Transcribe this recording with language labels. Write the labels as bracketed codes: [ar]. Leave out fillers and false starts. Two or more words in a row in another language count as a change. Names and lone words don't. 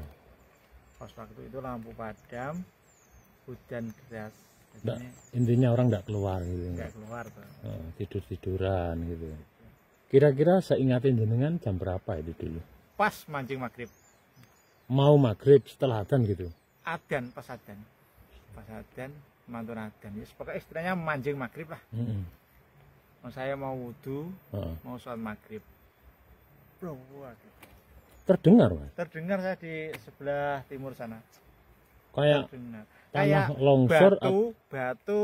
[id] Pas waktu itu lampu padam, hujan deras, Nggak, jadi intinya orang nggak keluar gitu. nggak keluar tuh. Oh, tidur-tiduran gitu. Kira-kira seingatin jenengan jam berapa itu dulu? Pas mancing maghrib, Mau maghrib setelah adzan gitu. adan pas adan, mantun adan. Ya, pokoknya istilahnya mancing maghrib lah. Saya mau wudhu, Oh. mau sholat maghrib. Bro, waduh. Terdengar Mas. Terdengar saya di sebelah timur sana. Kayak Terdengar. tanah Kayak longsor. batu